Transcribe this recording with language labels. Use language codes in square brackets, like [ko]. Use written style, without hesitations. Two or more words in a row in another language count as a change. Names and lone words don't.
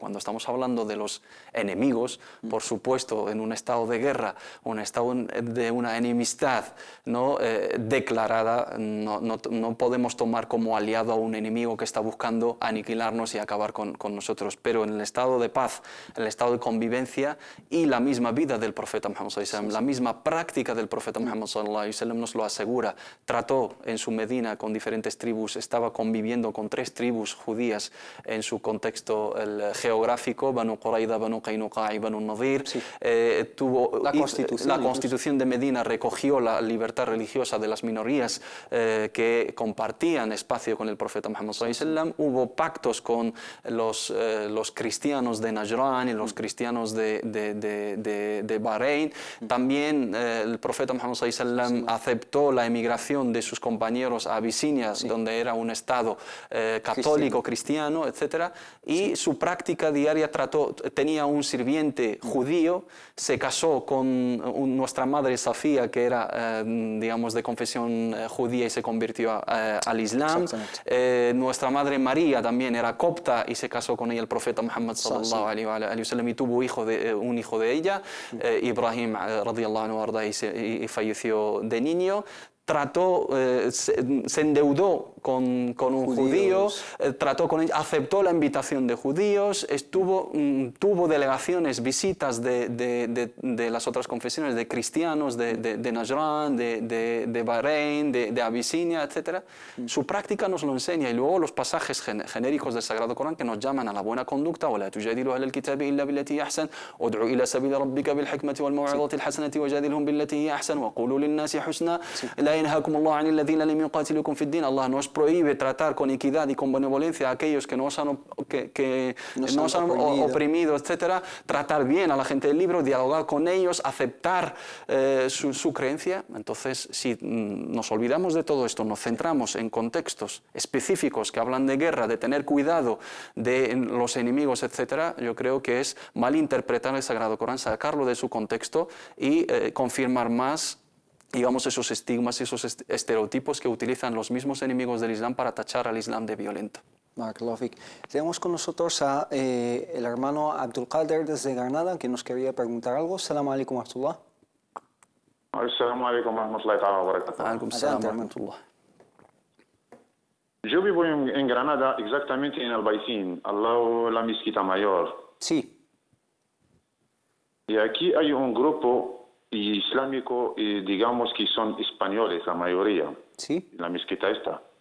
[es] Cuando estamos hablando de los enemigos, por supuesto, en un estado de guerra, un estado de una enemistad no declarada, no podemos tomar como aliado a un enemigo que está buscando aniquilarnos y acabar con nosotros. Pero en el estado de paz, en el estado de convivencia y la misma vida del profeta Muhammad [ar] صلى الله عليه وسلم, [es] la misma práctica del profeta Muhammad [ar] صلى الله عليه وسلم [es] nos lo asegura. Trató en su Medina con diferentes tribus, estaba conviviendo con 3 tribus judías en su contexto geográfico, Banu Qurayza, Banu Qaynuqa y Banu Nadir. Tuvo la constitución de Medina, recogió la libertad religiosa de las minorías que compartían espacio con el profeta Muhammad [ar] صلى الله عليه وسلم. [es] Hubo pactos con los cristianos de Najran y los cristianos de Bahrein. También el profeta Muhammad [ar] صلى الله عليه وسلم [es] aceptó la emigración de sus compañeros a Abisinia, donde era un estado católico, cristiano, etc. Y su práctica diaria tenía un sirviente judío, se casó con nuestra madre Safía, que era, digamos, de confesión judía y se convirtió al Islam. Nuestra madre María también era copta y se casó con ella el profeta Muhammad [ar] صلى الله عليه وسلم [es] y tuvo un hijo de ella, [ar] Ibrahim رضي الله عنه أرضاه, [es] y falleció de niño. Se endeudó con un judío, aceptó la invitación de judíos, tuvo delegaciones, visitas de las otras confesiones, de cristianos, de Najran, de Bahrein, de Abisinia, etc. Su práctica nos lo enseña, y luego los pasajes genéricos del Sagrado Corán que nos llaman a la buena conducta. [ar] وَلَا تُجَادِلُوا أَهْلَ الْكِتَابِ إِلَّا بِالَّتِي أَحْسَنُ وَادْعُ إِلَى سَبِيلِ رَبِّكَ بِالْحِكْمَةِ وَالْمَوْعِظَةِ الْحَسَنَةِ وَجَادِلْهُمْ بِالَّتِي هِيَ أَحْسَنُ وَقُولُوا لِلنَّاسِ حُسْنًا لَا يَنْهَاكُمُ اللَّهُ عَنِ الَّذِينَ لَمْ يُقَاتِلُوكُمْ فِي الدِّينِ. [es] Allah nos prohíbe tratar con equidad y con benevolencia a aquellos que nos han oprimido, etc. Tratar bien a la gente del libro, dialogar con ellos, aceptar su creencia. Entonces, si nos olvidamos de todo esto, nos centramos en contextos específicos que hablan de guerra, de tener cuidado de los enemigos, etc., yo creo que es malinterpretar el Sagrado Corán, sacarlo de su contexto y confirmar más, digamos, esos estigmas y esos estereotipos que utilizan los mismos enemigos del Islam para tachar al Islam de violento. Tenemos con nosotros a el hermano Abdul Qadir desde Granada, que nos quería preguntar algo. [ar] السلام عليكم ورحمة الله. السلام عليكم ورحمة الله وبركاته. عليكم السلام ورحمة الله. [es] Yo vivo en Granada, exactamente en Albaicín, al lado de la mezquita mayor. Sí. Y aquí hay un grupo islámico, digamos que son españoles la mayoría. Sí. La mezquita esta.